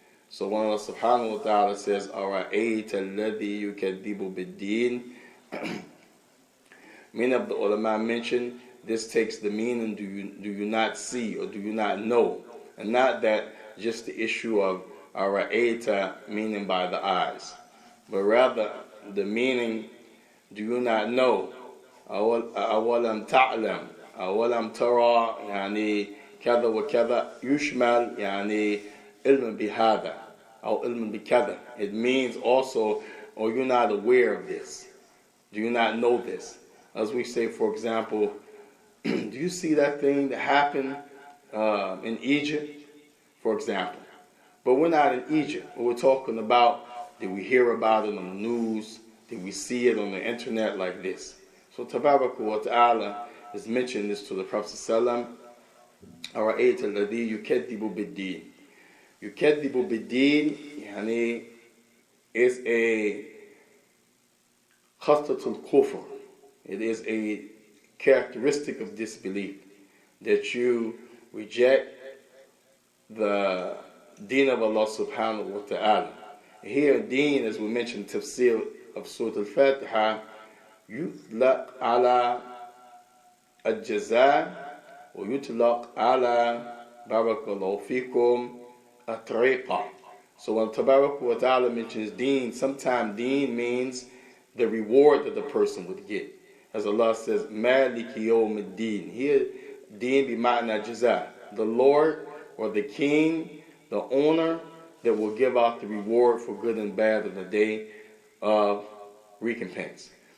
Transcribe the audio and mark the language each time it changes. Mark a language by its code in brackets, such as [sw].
[en] So when Allah subhanahu wa ta'ala says, [ar] أَرَأَيْتَ الَّذِي يُكَذِّبُ بِالدِّينِ, [en] many of the ulama mention this takes the meaning, do you not see or do you not know? And not that just the issue of Ara'ayta, meaning by the eyes, but rather the meaning, do you not know? [ar] أَوَلَمْ تَعْلَمْ أَوَلَمْ تَرَى يعني كذا وكذا يشمل يعني علم بهذا أو علم بكذا. [en] It means also, or you're not aware of this. Do you not know this? As we say, for example, do you see that thing that happened in Egypt, for example? But we're not in Egypt. We're talking about, did we hear about it on the news? Did we see it on the internet like this? So Tabaraka wa Ta'ala is mentioning this to the Prophet Sallallahu Alaihi Wasallam. [ar] أَرَأَيْتَ الَّذِي يُكَذِّبُ بِالدِّينِ. يُكَذِّبُ بِالدِّينِ يعني is a khastatul kufr. [en] It is a characteristic of disbelief, that you reject the deen of Allah subhanahu wa ta'ala. Here, deen, as we mentioned, tafsir of Surah Al-Fatiha, [ar] يُطْلَقْ عَلَى الْجَزَاء ويطلق على بارك الله فيكم الطريقة. [en] So when Tabarak wa Ta'ala mentions deen, sometimes deen means the reward that the person would get. As Allah says, Maliki yawm ad-deen. Here, deen bi ma'na jaza. The Lord or the King, the owner that will give out the reward for good and bad on the day of recompense.